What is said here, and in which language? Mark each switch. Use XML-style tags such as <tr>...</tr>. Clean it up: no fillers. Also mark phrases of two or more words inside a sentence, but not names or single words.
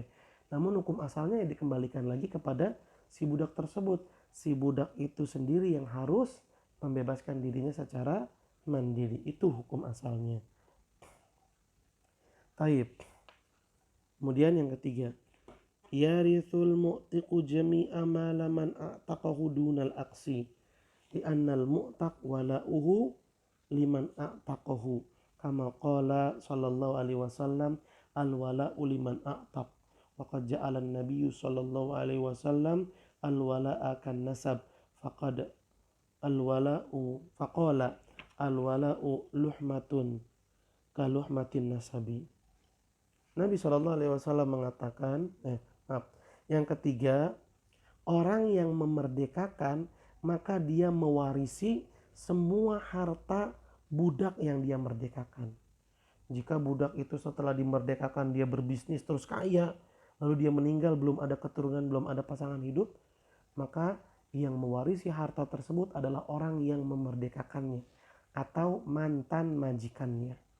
<id>Namun hukum asalnya ya dikembalikan lagi kepada si budak tersebut. Si budak itu sendiri yang harus membebaskan dirinya secara mandiri. Itu hukum asalnya. Taib. Kemudian yang ketiga,</id> <ar>يرث المعتق جميع ما لمن أعتقه دون الأقس لأن المعتق ولاؤه لمن أعتقه كما قال صلى الله عليه وسلم الولاء لمن أعتق وقد جعل النبي صلى الله عليه وسلم الولاء كالنسب فقد الولاء فقال الولاء لحمة كلحمة النسب.</ar> <id>Nabi</id> <ar>صلى الله عليه وسلم</ar> <id>mengatakan, yang ketiga, orang yang memerdekakan maka dia mewarisi semua harta budak yang dia merdekakan. Jika budak itu setelah dimerdekakan dia berbisnis terus kaya, lalu dia meninggal belum ada keturunan, belum ada pasangan hidup, maka yang mewarisi harta tersebut adalah orang yang memerdekakannya atau mantan majikannya.</id>